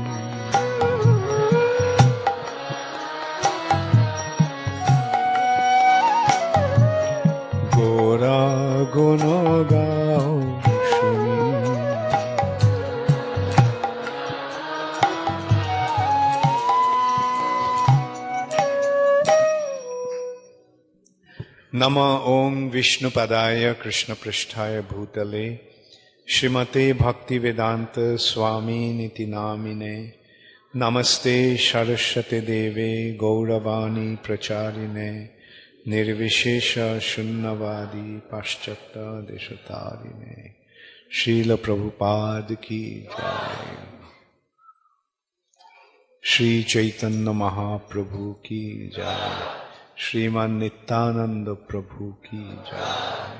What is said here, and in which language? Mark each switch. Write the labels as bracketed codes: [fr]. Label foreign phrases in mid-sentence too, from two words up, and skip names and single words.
[bn] গোরা গুণ গাও শুনি, [sa] नमः ओं विष्णुपदाय कृष्णपृष्ठाय भूतले श्रीमते भक्तिवेदांत स्वामी निति नामिने, नमस्ते सरस्वती देवे गौरवाणी प्रचारिणे, निर्विशेष शून्यवादी पाश्चात्य देशतारिणे। [hi] श्रील प्रभुपाद की जय। श्री चैतन्य महाप्रभु की जय। श्रीमान नित्यानंद प्रभु की जय।